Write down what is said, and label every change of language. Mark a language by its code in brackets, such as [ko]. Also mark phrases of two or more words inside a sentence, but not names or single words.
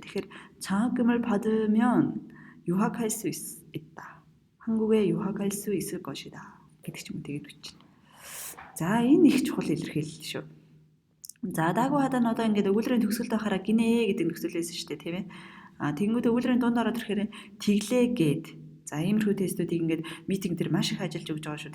[mn] Тэгэхээр [ko] 장학금을 받으면 유학할 수 있다. 한국에 유학할 수 있을 것이다. [mn] гэдэг ч юм тэгээд бичнэ. За энэ их чухал илэрхийлэл шүү. За даагүй хадаа нь одоо ингээд өгүүлбэрийн төгсгөлд байхаараа гинэ гэдэг нөхцөлөөсөн шүү дээ, тийм ээ. Тэгэнгүүт өгүүлбэрийн дунд ороод ирэхээр тэглээ гээд за иймэрхүү тестүүдийг ингээд митинг дээр маш их ажиллаж өгч байгаа шүү.